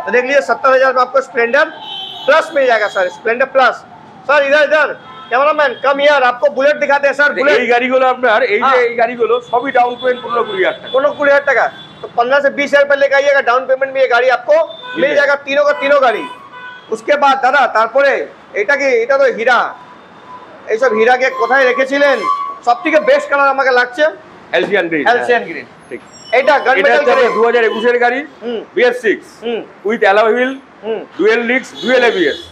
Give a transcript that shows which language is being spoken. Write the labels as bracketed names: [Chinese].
[Hindi] तो देख लीजिए 70,000 में आपको स्प्लेंडर प्लस मिल जाएगा सर। स्प्लेंडर प्लस सर, इधर कैमरामैन कम यार, आपको बुलेट दिखाते हैं सर। बुलेट [Bangla] এই গাড়িগুলো আপনার এই যে এই গাড়িগুলো সবই ডাউন পেমেন্ট 15-20,000 টাকা। 15-20,000 টাকা। [Hindi] तो 15 से 20,000 रुपए लेके आइएगा, डाउन पेमेंट में ये गाड़ी आपको मिल जाएगा। तीनों का तीनों गाड़ी। उसके बाद दादा [Bangla] তারপরে এটা কি, এটা তো হীরা। এই সব হীরাকে কোথায় রেখেছিলেন? সবথেকে বেস্ট কালার আমাকে লাগছে এলসিয়ান গ্রিন। ঠিক। এটা গান মেটাল 2021 এর গাড়ি, BS6 with alloy wheel, dual disk, dual ABS.